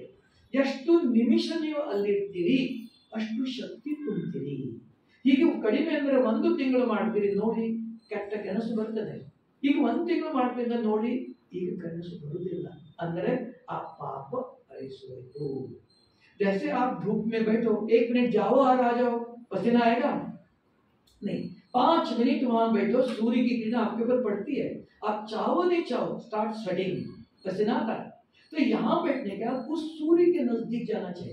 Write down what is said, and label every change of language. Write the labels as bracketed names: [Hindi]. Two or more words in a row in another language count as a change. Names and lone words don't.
[Kannada] ಎಷ್ಟು ನಿಮಿಷ ನೀವು ಅಲ್ಲಿರ್ತೀರಿ ಅಷ್ಟು ಶಕ್ತಿ ತುಂಬ್ತೀರಿ। ಹೀಗೆ ಕಡಿಮೆ ಅಂದ್ರೆ 1 ತಿಂಗಳು ಮಾಡ್ತೀರಿ, ನೋಡಿ ಕೆಟ್ಟ ಕನಸು ಬರ್ತದೆ, ಈಗ 1 ತಿಂಗಳು ಮಾಡ್ತಿದ್ದ ನೋಡಿ ಈಗ ಕನಸು ಬರುವುದಿಲ್ಲ, ಅಂದ್ರೆ ಆ ಪಾಪ ಅಳಿಸೋಯ್ತು। [Hindi] जैसे आप धूप में बैठो, 1 मिनट जाओ और आ जाओ, पसीना आएगा नहीं, 5 मिनट वहां बैठो, सूर्य की किरण आपके ऊपर पड़ती है, आप चाहो नहीं चाहो [English] start sweating, [Hindi] पसीना आता है। तो यहाँ बैठने का उस सूर्य के नजदीक जाना चाहिए।